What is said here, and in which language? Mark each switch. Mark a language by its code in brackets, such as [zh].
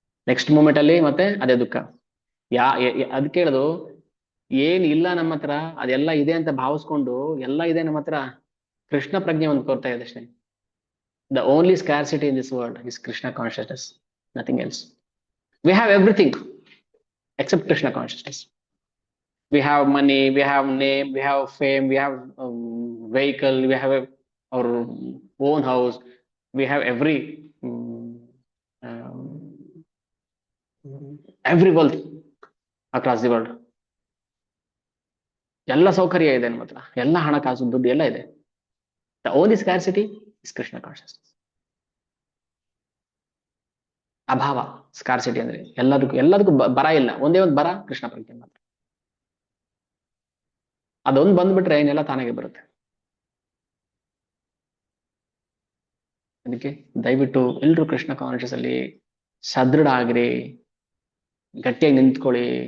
[kn] Next moment ಅಲ್ಲಿ ಮತ್ತೆ ಅದೇ ದುಃಖ. ಅದ್ ಕೇಳೋದು, ಏನ್ ಇಲ್ಲ ನಮ್ಮ ಹತ್ರ ಅದೆಲ್ಲ ಇದೆ ಅಂತ ಭಾವಿಸ್ಕೊಂಡು, ಎಲ್ಲ ಇದೆ ನಮ್ಮ ಹತ್ರ, ಕೃಷ್ಣ ಪ್ರಜ್ಞೆ ಒಂದು ಕೊಡ್ತಾ ಇದೆ ಅಷ್ಟೇ. [en] The only scarcity in this world is Krishna consciousness, nothing else. We have everything except Krishna consciousness. We have money, we have name, we have fame, we have vehicle, we have our own house, we have um, every wealth across the world. [kn] ಎಲ್ಲ ಸೌಕರ್ಯ ಇದೆ ನಮ್ಮ ಹತ್ರ, ಎಲ್ಲ ಹಣಕಾಸು ದುಡ್ಡು ಎಲ್ಲ ಇದೆ. [en] The only scarcity is Krishna consciousness. [kn] ಅಭಾವ ಸ್ಕಾರ್ಸಿಟಿ ಅಂದ್ರೆ ಎಲ್ಲದಕ್ಕೂ ಬರ ಇಲ್ಲ, ಒಂದೇ ಒಂದು ಬರ ಕೃಷ್ಣ ಪ್ರಜ್ಞೆ ಮಾತ್ರ. ಅದೊಂದು ಬಂದ್ಬಿಟ್ರೆ ಏನೆಲ್ಲ ತಾನಾಗೆ ಬರುತ್ತೆ. ಅದಕ್ಕೆ ದಯವಿಟ್ಟು ಎಲ್ರು ಕೃಷ್ಣ ಕಾನ್ಶಿಯಸ್ ಅಲ್ಲಿ ಸದೃಢ ಆಗ್ರಿ, ಗಟ್ಟಿಯಾಗಿ ನಿಂತ್ಕೊಳ್ಳಿ.